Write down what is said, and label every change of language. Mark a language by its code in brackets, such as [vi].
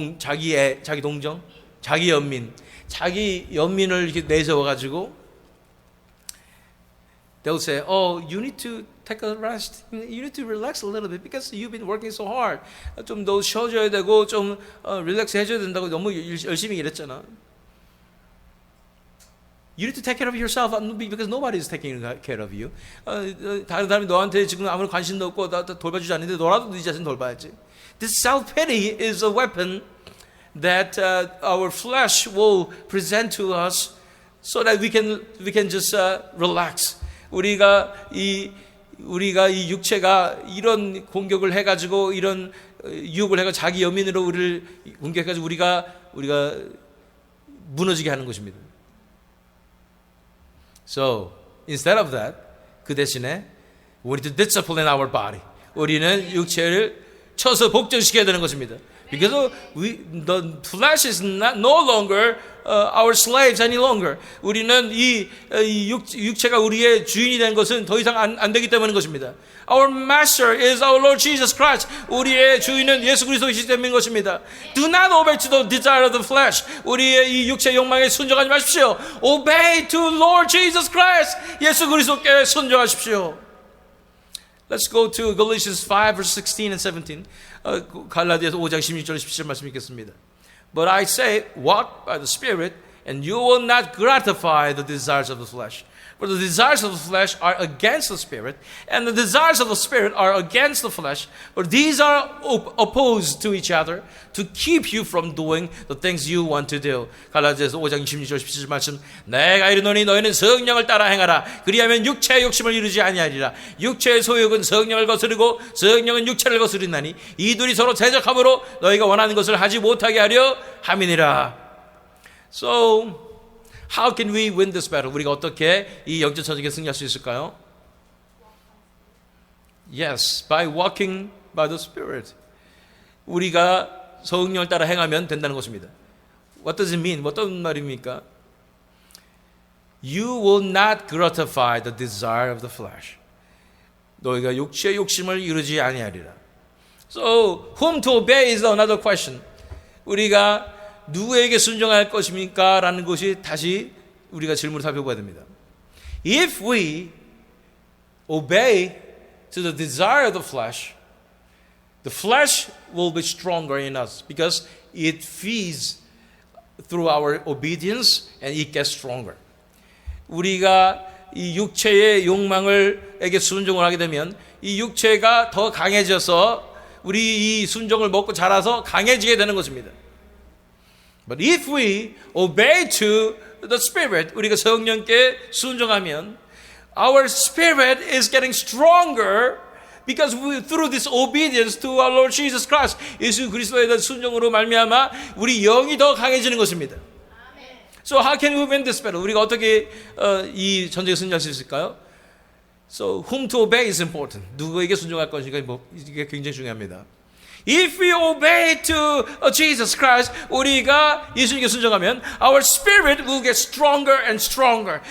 [ko] 자기 동정, 자기 연민을 이렇게 내세워 가지고 [en] they'll say, "Oh, you need to take a rest. You need to relax a little bit because you've been working so hard. [ko] 좀 더 쉬어줘야 되고 좀 릴렉스 해줘야 된다고 너무 열심히 일했잖아." [en] You need to take care of yourself because nobody is taking care of you. [ko] 다른 사람이 너한테 지금 아무런 관심도 없고 나 돌봐주지 않는데 너라도 네 자신 돌봐야지. [en] This self-pity is a weapon that our flesh will present to us so that we can just relax. [ko] 우리가 이 육체가 이런 공격을 해가지고 이런 유혹을 해가 자기 연민으로 우리를 공격해가지고 우리가 무너지게 하는 것입니다. [en] So instead of that, [ko] 그 대신에 [en] we need to discipline our body. [ko] 우리는 육체를 쳐서 복종시켜야 되는 것입니다. [en] Because the flesh is no longer our slaves any longer. [ko] 우리는 이 육체가 우리의 주인이 된 것은 더 이상 안 되기 때문인 것입니다. [en] Our master is our Lord Jesus Christ. [ko] 우리의 주인은 예수 그리스도이시 때문인 것입니다. [en] Do not obey to the desire of the flesh. [ko] 우리의 이 육체 욕망에 순종하지 마십시오. [en] Obey to Lord Jesus Christ. [ko] 예수 그리스도께 순종하십시오. [en] Let's go to Galatians 5 verse 16 and 17. [ko] 갈라디아서 5장 16절 17절 말씀 읽겠습니다. [en] But I say, walk by the Spirit, and you will not gratify the desires of the flesh. For the desires of the flesh are against the Spirit, and the desires of the Spirit are against the flesh. For these are opposed to each other, to keep you from doing the things you want to do. [ko] 갈라디아서 5장 26절 17절 말씀. 내가 이르노니 너희는 성령을 따라 행하라. 그리하면 육체의 욕심을 이루지 아니하리라. 육체의 소욕은 성령을 거스르고 성령은 육체를 거스르나니 이 둘이 서로 대적함으로 너희가 원하는 것을 하지 못하게 하려 함이니라. [en] So how can we win this battle? [ko] 우리가 어떻게 이 영적 전쟁에 승리할 수 있을까요? [en] Yes, by walking by the Spirit. [ko] 우리가 성령을 따라 행하면 된다는 것입니다. [en] What does it mean? [ko] 어떤 말입니까? [en] You will not gratify the desire of the flesh. [ko] 너희가 육체의 욕심을 이루지 아니하리라. [en] So, whom to obey is another question. [ko] 우리가 누구에게 순종할 것입니까? 라는 것이 다시 우리가 질문을 살펴봐야 됩니다. [en] If we obey to the desire of the flesh will be stronger in us because it feeds through our obedience and it gets stronger. [ko] 우리가 이 육체의 욕망을에게 순종을 하게 되면 이 육체가 더 강해져서 우리 이 순종을 먹고 자라서 강해지게 되는 것입니다. [en] But if we obey to the Spirit, [ko] 우리가 성령께 순종하면 [en] our spirit is getting stronger because through this obedience to our Lord Jesus Christ, [ko] 예수 그리스도에 대한 순종으로 말미암아 우리 영이 더 강해지는 것입니다. [en] So how can we win this battle? [ko] 우리가 어떻게 이 전쟁에 승리할 수 있을까요? [en] So whom to obey is important. [ko] 누구에게 순종할 것인가 이게 굉장히 중요합니다. [en] If we obey to Jesus Christ, [ko] 우리가 예수님께 순종하면 [en] our spirit will get stronger and stronger.